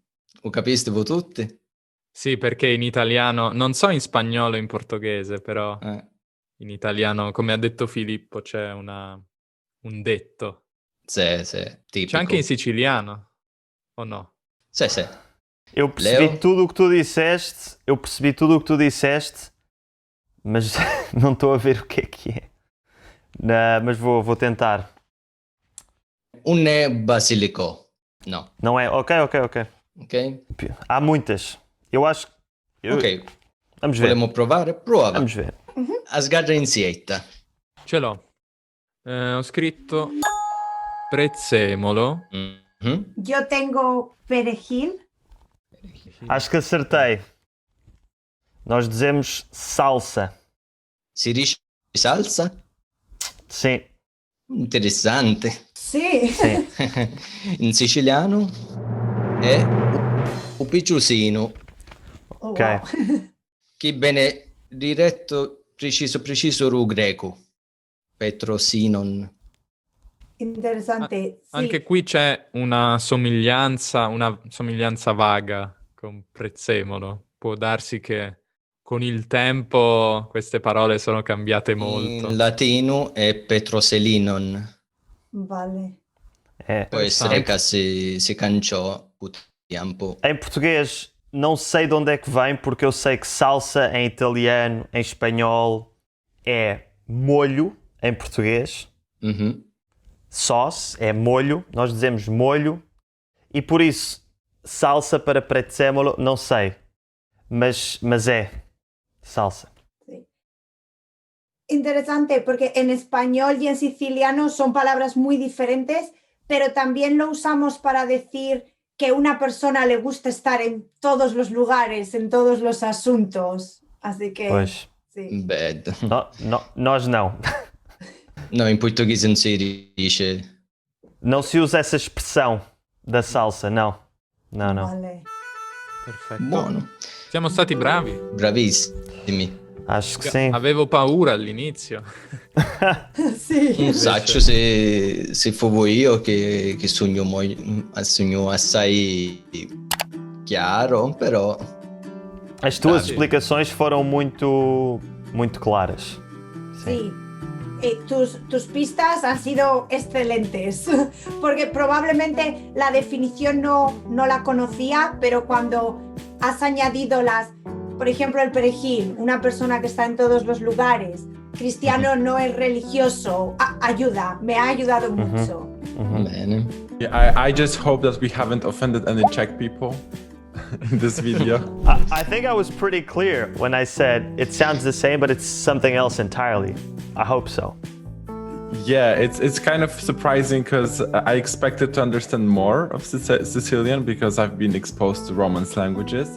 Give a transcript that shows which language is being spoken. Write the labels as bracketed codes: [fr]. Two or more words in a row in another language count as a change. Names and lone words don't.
[it] Lo capiste voi tutti? Sì, perché in italiano, non so in spagnolo e in portoghese, però Eh, in italiano, come ha detto Filippo, c'è un detto. sì, sì, C'è tipico. anche in siciliano, o no? Sì, sì. [pt] Eu percebi Leo? tudo o que tu disseste. Mas não estou a ver o que é. Mas vou tentar. [it] Un basilico. No, [pt] Não é? Ok. ok? Há muitas. Eu acho. Ok, Vamos ver. [it] volemo provare? Prova. [pt] Vamos ver. A sgarra in sietta. [it] Ce l'ho. Ho scritto prezzemolo. Mhm. [es] Yo tengo perejil. [pt] Acho que acertei. Nós dizemos salsa. [it] Si dice salsa? [pt] Sim. [it] Interessante. [es] Sí. [pt] Sim. [it] In siciliano è upiciusino, Oh, Ok. wow. che viene diretto preciso ru greco. Petrosinon. [es] Interesante. Sí. [it] Anche qui c'è una somiglianza vaga con prezzemolo. Può darsi che con il tempo queste parole sono cambiate molto. In latino è petroselinon. [es] Vale. [pt] É. [it] Può essere Interessante. che si canciò con tempo. [pt] Em português, não sei de onde é que vem, porque eu sei que salsa em italiano, em espanhol, é molho em português. Mhm. Sauce é molho, nós dizemos molho. E por isso, salsa para prezzemolo, não sei. Mas é salsa. [es] Sí. interesante porque en español y en siciliano son palabras muy diferentes, pero también lo usamos para decir que una persona le gusta estar en todos los lugares, en todos los asuntos. Así que [pt] Pois. [es] sí. Bad. [pt] Nós não. [it] No, in portoghese non si dice. [pt] Não se usa essa expressão da salsa, não. Não, não. [es] Vale. [it] Perfetto. Buono. Siamo stati bravi. Bravissimi. [pt] Acho que sim. [it] Avevo paura all'inizio. [es] Sí. [it] Non saccio se fovo io che sogno assai chiaro, però [pt] As tuas sim. explicações foram muito claras. [es] Sí. Tus pistas han sido excelentes, porque probablemente la definición no la conocía, pero cuando has añadido por ejemplo, el perejil, una persona que está en todos los lugares, cristiano no es religioso, me ha ayudado mucho. [it] bene. [en] Yeah, I just hope that we haven't offended any Czech people in this video. I think I was pretty clear when I said it sounds the same, but it's something else entirely. I hope so. Yeah, it's kind of surprising because I expected to understand more of Sicilian because I've been exposed to Romance languages.